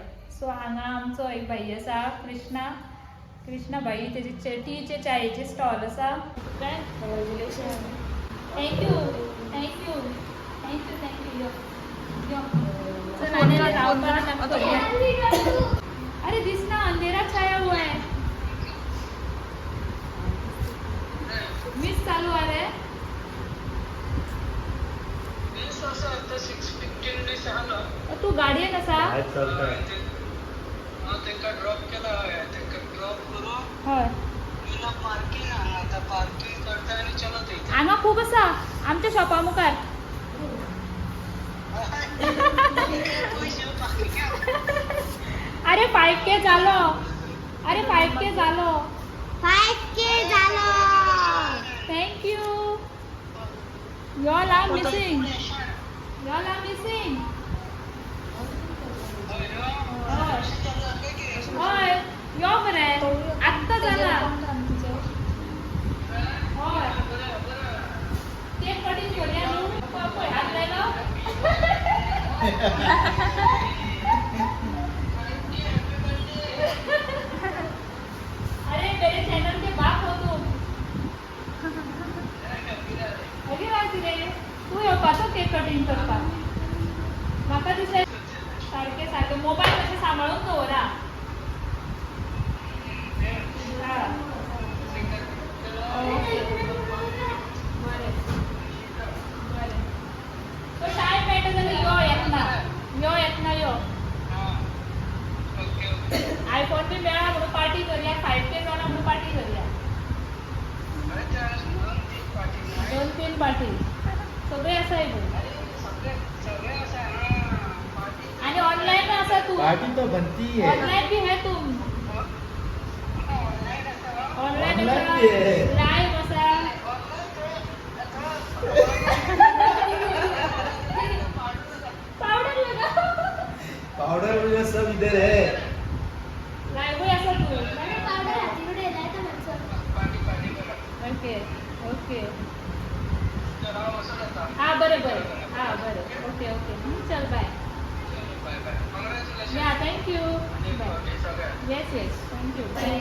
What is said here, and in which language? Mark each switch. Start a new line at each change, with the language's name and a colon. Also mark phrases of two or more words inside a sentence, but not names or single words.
Konkani: सो हांगा आमचो एक भाई आसा कृष्णा भाई तेजी टीचे चायेचे स्टॉल आसा.
English: thank you thank you thank you thank you
Konkani: यो रावपाक.
Hindi: अरे दिसना अंधेरा छाया हुआ है.
Konkani: मिस चालू आ रे. तू गाडयेन आसा. हय हांगा खूब आसा आमच्या शॉपा मुखार. अरे 5K जालो. अरे 5K जालो. 5K झालो. थँक्यू.
English: Y'all are missing. Y'all are missing.
Konkani: हय यो मरे आत्ता जाला.
Hindi: हय अरे मेरे चैनल के बाप हो तुम.
Konkani: अरे वाजी रे तू येवपा तो
English: cake cutting
Konkani: करता म्हाका दिसलें सारकें सारकें मोबाईल मातशें सांबाळून दवरा. ओके बरें बरें तो टायम मेळटा जाल्यार यो येतना आयफोन बी मेळा म्हणून पार्टी करूया 5K जाणा म्हणून पार्टी करूया 2-3 पार्टी सगळे आसाय आणि ऑनलाईन आसा तू
Hindi: पार्टी तो बनती है. ऑनलाईन भी है तुम ऑनलाईन Online भी है.
Konkani: लाईव्ह आसा पावडर लगा
Hindi: पाउडर वगैरह सब इधर है.
Konkani: लाईव्ह आसा तू पावडर हातीकडे येलाय तर माणसं
English: okay okay
Konkani: हा बरें
English: ओके चल बाय या thank you yes thank you bye.